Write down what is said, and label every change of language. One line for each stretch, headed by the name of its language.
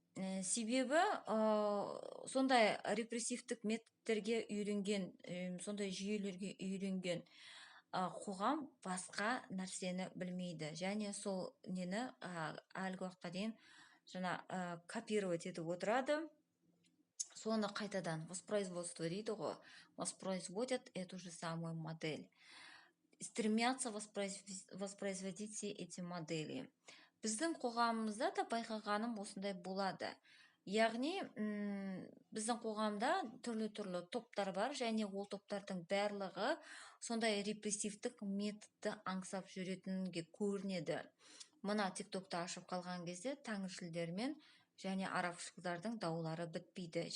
Kazakh: Себебі сондай репрессивтік методтерге үйренген, сондай жүйелерге үйренген қоғам басқа нәрсені білмейді. Және сол нені әлгі уақытқа дейін
Russian: копировать
Kazakh: етіп отырады. Соны қайтадан
Russian: воспроизводство
Kazakh: дейді ғой,
Russian: воспроизводят эту же самую модель. Стремятся воспроизводить все эти модели.
Kazakh: Біздің қоғамымызда да байқағаным осындай болады. Яғни, біздің қоғамда түрлі топтар бар, және ол топтардың барлығы сондай репрессивтік методты аңсап жүретінге көрінеді. Мына тиктокты ашып қалған кезде тәңіршілдермен және арабшылдардың даулары бітпейді.